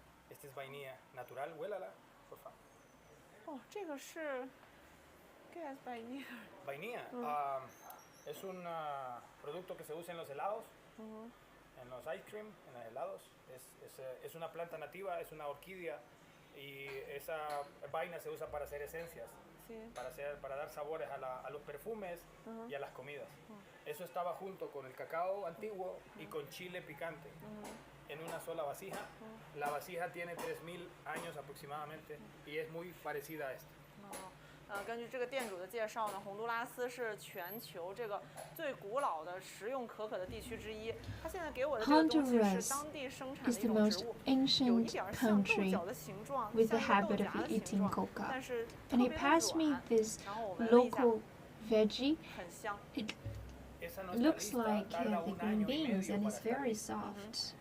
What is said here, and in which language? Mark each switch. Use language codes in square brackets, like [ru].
[es] Esta es vainilla natural, huélala, por favor. Oh, [zh] 这个是 [es] ¿qué es vainilla? Vainilla es un producto que se usa en los helados, en los ice cream, en los helados. Es una planta nativa, es una orquídea y esa vaina se usa para hacer esencias, para dar sabores a los perfumes y a las comidas. Eso estaba junto con el cacao antiguo y con chile picante. En una sola vasija. La vasija tiene 3000 años aproximadamente y es muy parecida a esta. [zh] 根据这个店主的介绍呢，洪都拉斯是全球这个最古老的食用可可的地区之一。他现在给我的这个东西是当地生产的一种植物，有一点像豆角的形状，像豆荚的形状，但是特别的软。然后我闻了一下，很香。 [en] It looks like the green beans and it's very soft.